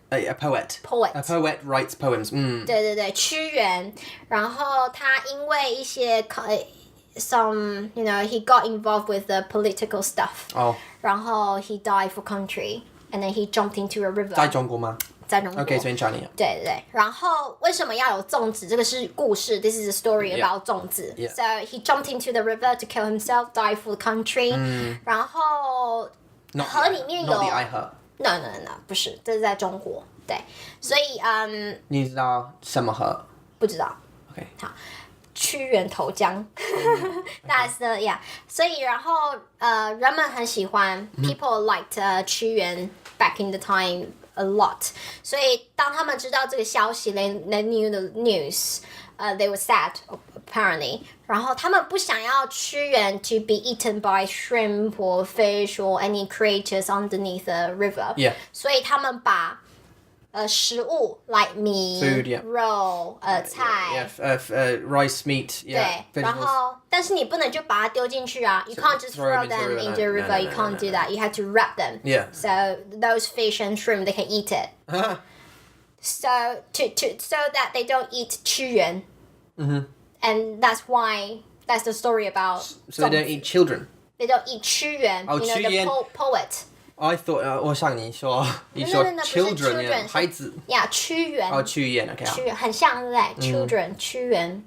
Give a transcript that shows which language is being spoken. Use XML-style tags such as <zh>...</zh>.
<en>A poet. Poet. A poet writes poems.</en> <zh>对，屈原。然后他因为一些</zh> <en>some he got involved with the political stuff.</en> <zh>然后</zh> <en>he died for country. And then he jumped into a river.</en> <zh>在中国吗？在中国。</zh> <en>Okay, so in China.</en> <zh>对。然后为什么要有粽子？这个是故事。</zh> <en>This is a story about 粽子。 So he jumped into the river to kill himself, die for the country.</en> <zh>然后河里面有。</zh> <en>Not the 爱河。</en> <zh>No， 不是，这是在中国。对，所以你知道什么河？不知道。</zh> <en>Okay.</en> <zh>好。屈原投江，</zh> <en>That's the yeah.</en> <zh>所以然后人们很喜欢</zh> <en>，people liked 屈原 back in the time a lot.</en> <zh>所以当他们知道这个消息</zh> <en>they knew the news. They were sad apparently. 然后他们不想要屈原 to be eaten by shrimp or fish or any creatures underneath the river. Yeah.</en> <zh>所以他们把食物 like 米</zh> <en>Food,</en> <zh>肉菜</zh> <en>rice, meat,</en> <zh>对，然后但是你不能就把它丢进去啊</zh> <en>You can't just throw them into the river. You can't do that. You have to wrap them. Yeah. So those fish and shrimp they can eat it. So so that they don't eat 屈原 And that's the story about So they don't eat children? They don't eat 屈原 Oh, 屈原 the poet. I thought</en> <zh>我想你说 children 孩子</zh> <en>Yeah, 屈原屈原 okay.</en> <zh>屈原很像对不对 Children 屈原</zh>